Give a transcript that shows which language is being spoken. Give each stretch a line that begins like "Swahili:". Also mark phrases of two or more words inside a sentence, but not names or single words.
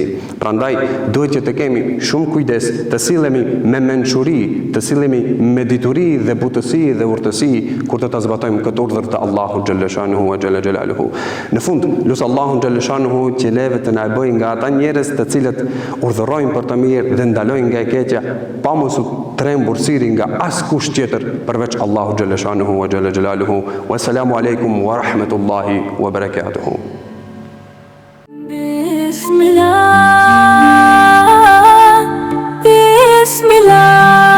Albanian: Prandaj duhet që të kemi shumë kujdes, të sillemi me mençuri, të sillemi me dituri dhe butësi dhe urtësi kur të ta zbatojmë këtë urdhër të Allahu
Arabic: جل شأنه وجل جلاله.
Albanian: Në fund, lut Allahu xhaleshanuhu që leve të na e bëjë nga ata njerëz të cilët urdhërojnë për të mirë dhe ndalojnë nga e keqja, pa mos u trembur siri nga askush tjetër përveç Allahu
Arabic: جل شأنه وجل جلاله. والسلام عليكم ورحمة الله وبركاته. بسم الله، بسم الله.